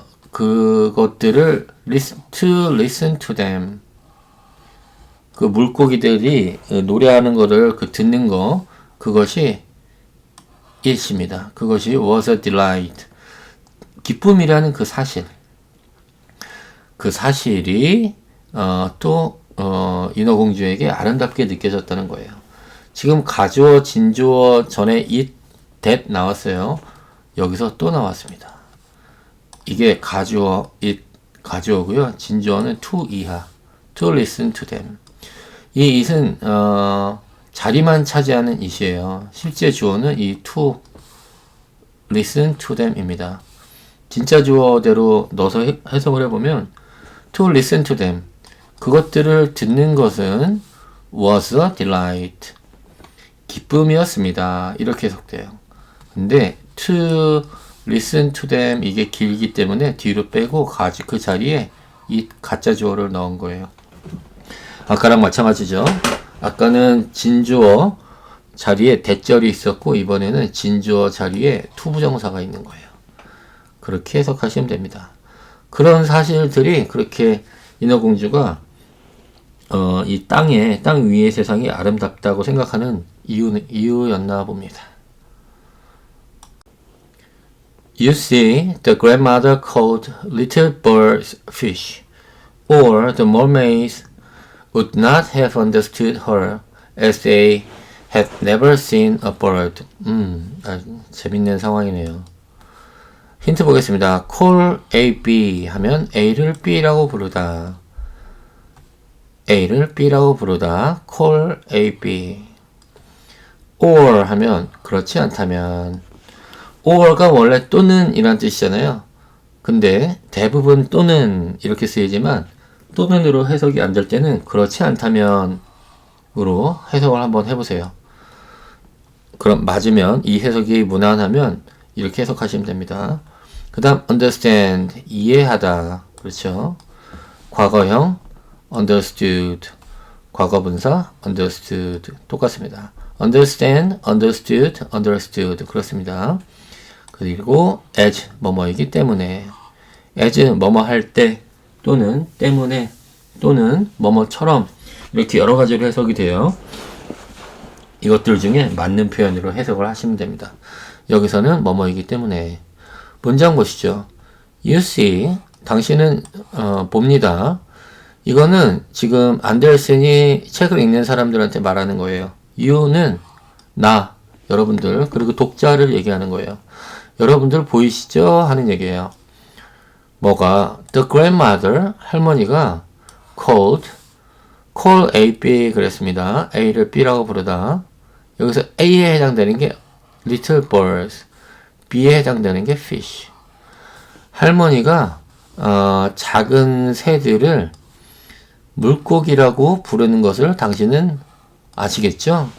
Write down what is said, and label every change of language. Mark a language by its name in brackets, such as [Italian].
[Korean] 그것들을 [English] to listen to them. [Korean] 그 물고기들이 노래하는 거를 듣는 거 그것이 it입니다. 그것이 [English] was a delight. [Korean] 기쁨이라는 그 사실. 그 사실이 인어공주에게 아름답게 느껴졌다는 거예요. 지금 가주어, 진주어 전에 it, that 나왔어요. 여기서 또 나왔습니다. 이게 가주어, it, 가주어고요. 진주어는 to 이하, [English] to listen to them. [Korean] 이 it은 자리만 차지하는 it이에요. 실제 주어는 이 [English] to listen to them [Korean] 입니다. 진짜 주어대로 넣어서 해석을 해보면 [English] to listen to them. [Korean] 그것들을 듣는 것은 [English] was a delight. [Korean] 기쁨이었습니다. 이렇게 해석돼요. 근데 [English] to listen to them [Korean] 이게 길기 때문에 뒤로 빼고 그 자리에 이 가짜 주어를 넣은 거예요. 아까랑 마찬가지죠. 아까는 진주어 자리에 대절이 있었고 이번에는 진주어 자리에 투부정사가 있는 거예요. 그렇게 해석하시면 됩니다. 그런 사실들이 그렇게 인어공주가 이 땅 위의 세상이 아름답다고 생각하는 이유였나 봅니다. [English] You see, the grandmother called little birds fish, or the mermaids would not have understood her as they had never seen a bird. [Korean] 아주 재밌는 상황이네요. 힌트 보겠습니다. [English] call A, B [Korean] 하면 A를 B라고 부르다. A를 B라고 부르다. [English] call A, B. [Korean] or 하면 그렇지 않다면. or가 원래 또는 이란 뜻이잖아요. 근데 대부분 또는 이렇게 쓰이지만 또는으로 해석이 안 될 때는 그렇지 않다면 으로 해석을 한번 해보세요. 그럼 맞으면 이 해석이 무난하면 이렇게 해석하시면 됩니다. 그 다음 understand 이해하다. 그렇죠. 과거형 understood 과거분사 understood 똑같습니다. [English] understand, understood, understood [Korean] 그렇습니다. 그리고 as 뭐뭐이기 때문에 as 뭐뭐 할 때 또는 때문에 또는 뭐뭐처럼 이렇게 여러 가지로 해석이 돼요. 이것들 중에 맞는 표현으로 해석을 하시면 됩니다. 여기서는 뭐뭐이기 때문에 문장 보시죠. [English] You see [Korean] 당신은 봅니다. 이거는 지금 안데르센이 책을 읽는 사람들한테 말하는 거예요. you는 나, 여러분들, 그리고 독자를 얘기하는 거예요. 여러분들 보이시죠? 하는 얘기예요. 뭐가? [English] The grandmother, [Korean] 할머니가 [English] call A, B [Korean] 그랬습니다. A를 B라고 부르다. 여기서 A에 해당되는 게 [English] little birds, [Korean] B에 해당되는 게 fish. 할머니가 작은 새들을 물고기라고 부르는 것을 당신은 아시겠죠?